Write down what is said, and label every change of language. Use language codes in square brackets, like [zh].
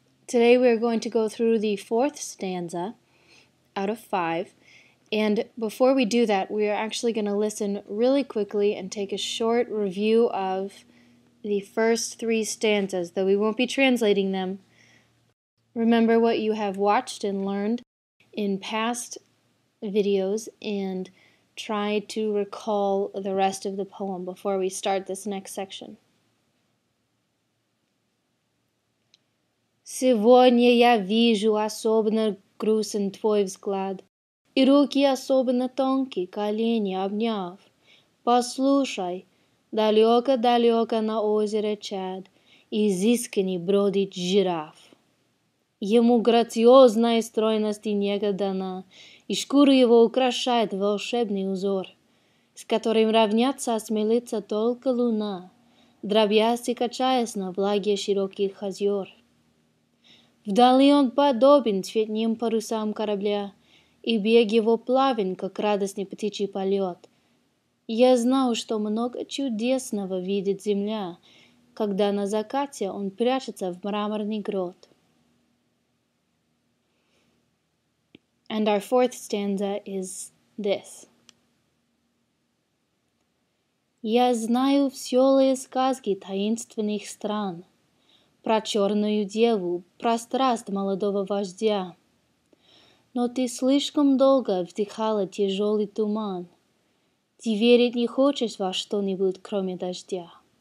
[en] Today we are going to go through the fourth stanza out of 5, and before we do that, we are actually going to listen really quickly and take a short review of the first 3 stanzas, though we won't be translating them. Remember what you have watched and learned in past videos and try to recall the rest of the poem before we start this next section. [ru] Сегодня я вижу особенно грустен твой взгляд, и руки особенно тонкие, колени обняв. Послушай, далеко-далеко на озере Чад изысканный бродит жираф. Ему грациозная стройность и нега дана, и шкуру его украшает волшебный узор, с которым равняться осмелится только луна, дробясь и качаясь на влаге широких озер. Вдали он подобен цветным парусам корабля, и бег его плавен, как радостный птичий полет. Я знаю, что много чудесного видит земля, когда на закате он прячется в мраморный грот. [en] And our fourth stanza is this. [ru] Я знаю веселые сказки таинственных стран, про черную деву, про страсть молодого вождя. Но ты слишком долго вдыхала тяжелый туман. Ты верить не хочешь во что-нибудь, кроме дождя.